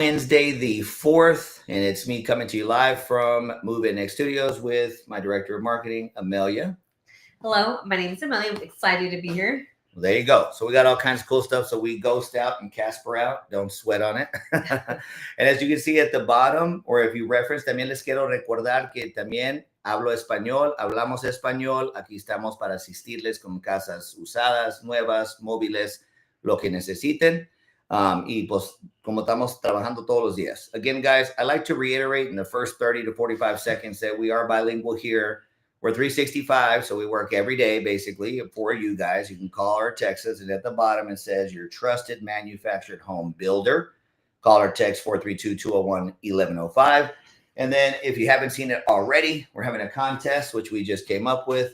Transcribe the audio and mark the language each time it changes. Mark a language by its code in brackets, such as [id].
[en] Wednesday the 4th, and it's me coming to you live from Move In Next Studios with my director of marketing, Amelia. Hello, my name is Amelia. I'm excited to be here. Well, there you go. So we got all kinds of cool stuff. So we ghost out and Casper out. Don't sweat on it. And as you can see at the bottom, or if you reference, [es] también les quiero recordar que también hablo español, hablamos español. Aquí estamos para asistirles con casas usadas, nuevas, móviles, lo que necesiten. Y pues como estamos trabajando todos los días. [en] Again, guys, I like to reiterate in the first 30 to 45 seconds that we are bilingual here. We're 365, so we work every day, basically, for you guys. You can call or text us, and at the bottom it says your trusted manufactured home builder. Call or text 432-201-1105. And then if you haven't seen it already, we're having a contest, which we just came up with.